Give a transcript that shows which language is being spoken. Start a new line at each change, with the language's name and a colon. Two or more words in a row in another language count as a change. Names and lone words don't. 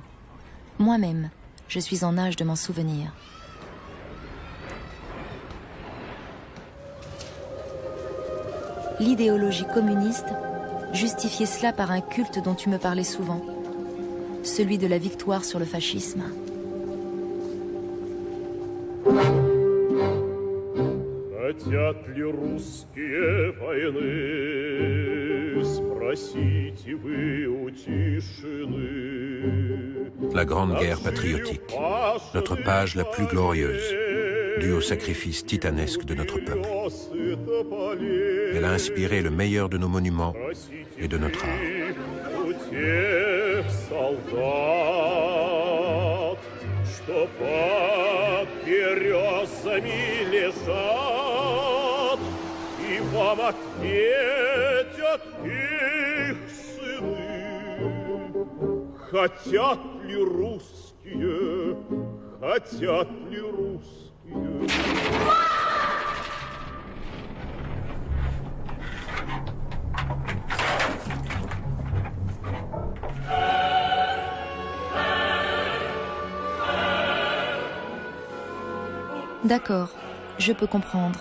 French: Moi-même, je suis en âge de m'en souvenir. L'idéologie communiste justifiait cela par un culte dont tu me parlais souvent, celui de la victoire sur le fascisme.
Russian: Хотят ли русские войны? Спросите вы у тишины.
French: La Grande Guerre patriotique, notre page la plus glorieuse. due au sacrifice titanesque de notre peuple. Elle a inspiré le meilleur de nos monuments et de notre art.
Russian: У тех солдат, что под березами лежат, и вам ответят их сыны. Хотят ли русские, хотят ли русские?
French: D'accord, je peux comprendre.